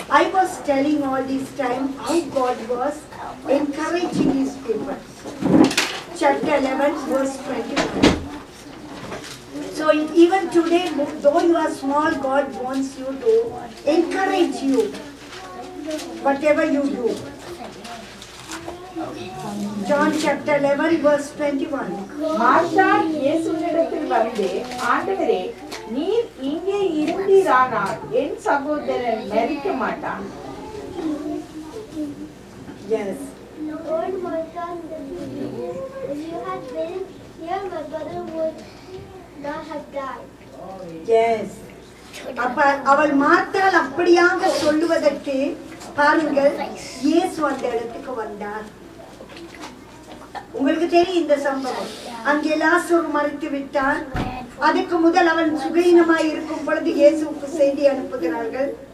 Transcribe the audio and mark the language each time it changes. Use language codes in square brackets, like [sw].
[en] I was telling all this time how God was encouraging his people. Chapter 11 verse 21. So even today, though you are small, God wants you to encourage you, whatever you do. John chapter 11 verse 21. [ta] Martha இயேசுவினிடத்தில் வந்து, ஆண்டவரே, நீர் இங்கே இருந்தீரானால் என் சகோதரன் மரிக்க மாட்டான். [en] Yes. Lord, Martha, if you had been here, my brother would not have died. Yes. [ta] அப்ப அவள் மார்த்தாள் அப்படியாக சொல்லுவதற்கு பாருங்கள், இயேசு அந்த இடத்துக்கு வந்தார். உங்களுக்கு தெரியும் இந்த சம்பவம். அங்கே லாசரு மரித்து விட்டான். அதுக்கு முதல் அவன் சுகீனமாய் இருக்கும் பொழுது இயேசுவுக்கு செய்தி அனுப்புகிறார்கள்.